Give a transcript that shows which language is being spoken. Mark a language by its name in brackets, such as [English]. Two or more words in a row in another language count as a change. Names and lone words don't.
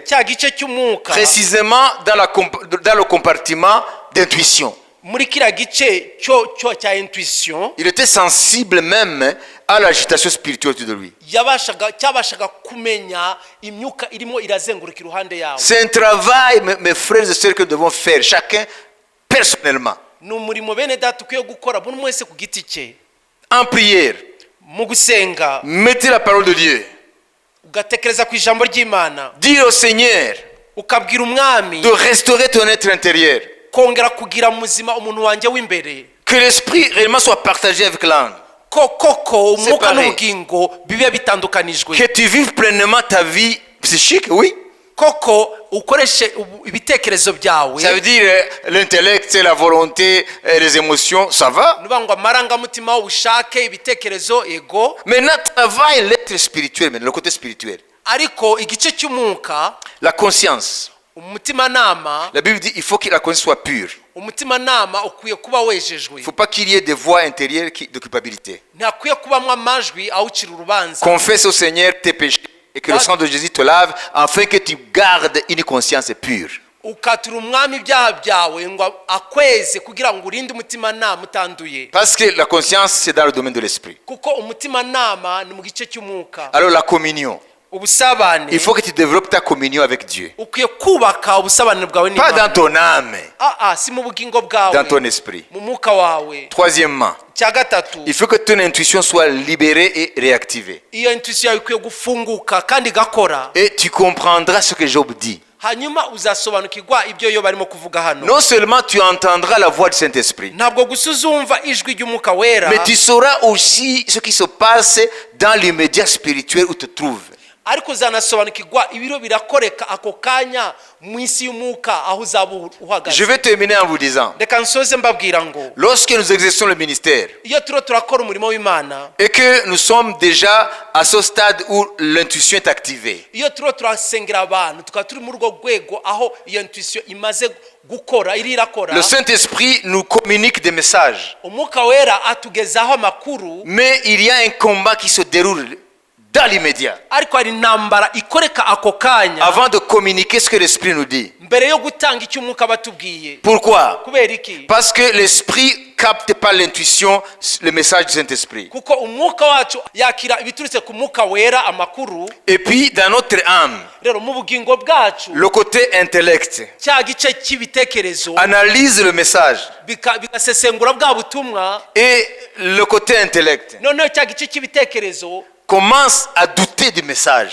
[Kinyarwanda] cya gice cy'umwuka [French] précisément dans le compartiment d'intuition, [Kinyarwanda] muri kiriya gice cyo cya intuition [French] il était sensible même à l'agitation spirituelle autour de lui. [Kinyarwanda] cyabashaga kumenya imyuka irimo irazenguruka iruhande yawe. [French] C'est un travail, mes frères et sœurs, que nous devons faire chacun personnellement, [Kinyarwanda] Ni umurimo bene data ukwiye gukora buri wese ku giti cye. [French] en prière. [Kinyarwanda] Mu gusenga [French] Mettez la parole de Dieu. [Kinyarwanda] ugatekereza ku ijambo ry'Imana, [French] Dis au Seigneur [Kinyarwanda] ukabwira umwami [French] de restaurer ton être intérieur. [Kinyarwanda] kongera kugira muzima umuntu wanjye w'imbere, [French] Que l'esprit réellement soit partagé avec l'âme. [Kinyarwanda] koko umwuka [French] Séparé. [Kinyarwanda] n'ubugingo bibe bitandukanijwe, [French] Que tu vives pleinement ta vie psychique, oui. [Kinyarwanda] koko ukoreshe ibitekerezo byawe. [French] Ça veut dire l'intellect, la volonté, les émotions, ça va. [Kinyarwanda] Nuvuga ngo amarangamutima, ubushake, ibitekerezo, ego. [French] Maintenant, travaille l'être spirituel, maintenant, le côté spirituel. [Kinyarwanda] Ariko igice cy'umwuka, [French] La conscience. [Kinyarwanda] umutimanama, [French] La Bible dit il faut que la conscience soit pure. [Kinyarwanda] umutimanama ukwiye kuba [French] Il [Kinyarwanda] wejejwe. [French] ne faut pas qu'il y ait des voix intérieures de culpabilité. [Kinyarwanda] Ntakwiye kubamwo amajwi awucira urubanza. [French] Confesse au Seigneur tes péchés et que le sang de Jésus te lave afin que tu gardes une conscience pure. [Kinyarwanda] Ukatura umwami ibyaha byawe ngo akweze kugira ngo urinde umutimanama utanduye. [French] Parce que la conscience, c'est dans le domaine de l'esprit. [Kinyarwanda] Kuko umutimanama ni mu gice cy'umwuka. [French] Alors la communion. [Kinyarwanda] Ubusabane, [French] Il faut que tu développes ta communion avec Dieu. [Kinyarwanda] ukwiye kubaka ubusabane bwawe [French] Pas dans [Kinyarwanda] n'Imana. [French] ton âme, [Kinyarwanda] Si mu bugingo bwawe, [French] dans ton esprit. [Kinyarwanda] mu mwuka wawe. [French] Troisièmement, [Kinyarwanda] Cya gatatu, [French] il faut que ton intuition soit libérée et réactivée. [Kinyarwanda] iyo intuition yawe ikwiye gufunguka kandi igakora. [French] Et tu comprendras ce que Job dit. [Kinyarwanda] Hanyuma uzasobanukirwa ibyo yo barimo kuvuga hano. [French] Non seulement tu entendras la voix du Saint-Esprit, [Kinyarwanda] Ntabwo gusa uzumva ijwi ry'umwuka wera, [French] mais tu sauras aussi ce qui se passe dans l'immédiat spirituel où tu te trouves. [Kinyarwanda] ariko uzanasobanukirwa ibiro birakoreka ako kanya mu isi y'umwuka aho uzaba [French] Je [Kinyarwanda] uhagaze. [French] vais terminer en vous disant, [Kinyarwanda] Reka nsoze mbabwira ngo [French] lorsque nous exerçons le ministère [Kinyarwanda] iyo turiho turakora umurimo w'Imana, [French] et que nous sommes déjà à ce stade où l'intuition est activée, [Kinyarwanda] iyo turiho turasengera abantu tukaba turi muri urwo rwego aho iyo intuition imaze gukora irakora, [French] le Saint-Esprit nous communique des messages. [Kinyarwanda] umwuka wera atugezaho amakuru, [French] Mais il y a un combat qui se déroule dans l'immédiat. [Kinyarwanda] ariko hari intambara ikoreka ako kanya [French] Avant de communiquer ce que l'Esprit nous dit. [Kinyarwanda] mbere yo gutanga icyo umwuka batubwiye. [French] Pourquoi? [Kinyarwanda] Kubera iki? [French] Parce que l'Esprit capte par l'intuition le message du Saint-Esprit. [Kinyarwanda] Kuko umwuka wacu yakira ibiturutse ku mwuka wera amakuru. [French] Et puis dans notre âme, [Kinyarwanda] Rero mu bugingo bwacu [French] le côté intellect [Kinyarwanda] cya gice cy'ibitekerezo [French] analyse le message. [Kinyarwanda] bigasesengura bwa butumwa, [French] Et le côté intellect [Kinyarwanda] noneho cya gice cy'ibitekerezo [French] commence à douter du message.